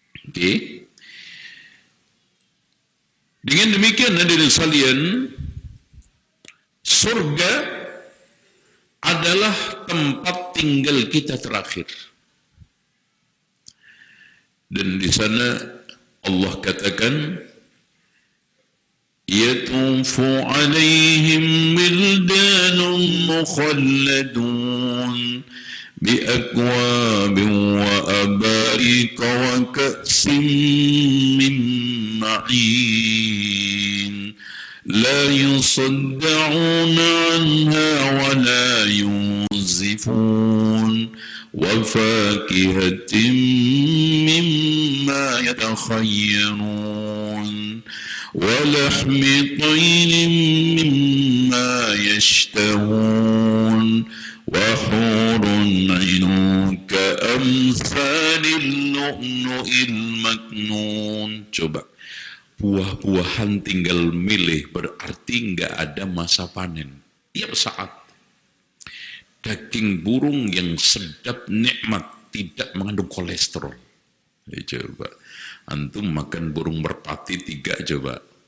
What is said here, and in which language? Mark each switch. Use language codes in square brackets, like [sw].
[id] Oke. Dengan demikian hadirin sekalian, surga adalah tempat tinggal kita terakhir. Dan di sana Allah katakan, [ar] yatufu alaihim wildanun mukhalladun بأكواب وأباريق وكأس من معين لا يصدعون عنها ولا ينزفون وفاكهة مما يتخيرون ولحم طير مما يشتهون وحور عين كأمثال اللؤلؤ المكنون. [id] Coba, buah-buahan tinggal milih, berarti nggak ada masa panen. Tiap saat. Daging burung yang sedap nikmat, tidak mengandung kolesterol. Coba, antum makan burung merpati 3 coba.